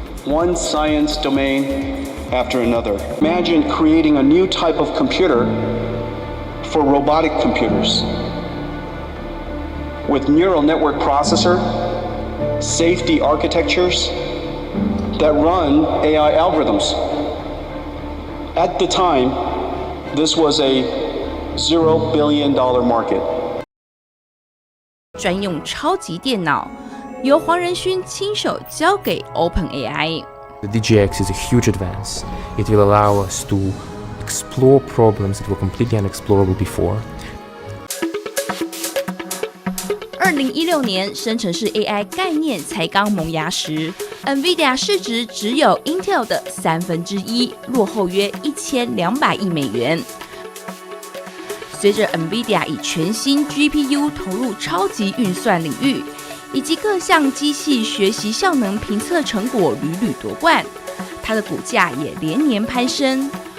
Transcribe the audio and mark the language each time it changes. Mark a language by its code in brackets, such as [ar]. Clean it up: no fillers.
[en] One science domain after another. Imagine creating a new type of computer for robotic computers with neural network processor, safety architectures that run AI algorithms. At the time, this was a $0 billion market. [zh] 专用超级电脑由黄仁勋亲手交给 OpenAI。 [en] The DGX is a huge advance. It will allow us to explore problems that were completely unexplorable before. [zh] 2016年，生成式 AI 概念才刚萌芽时 ，NVIDIA 市值只有 Intel 的1/3，落后约1200亿美元。随着 NVIDIA 以全新 GPU 投入超级运算领域，以及各项机器学习效能评测成果屡屡夺冠，它的股价也连年攀升。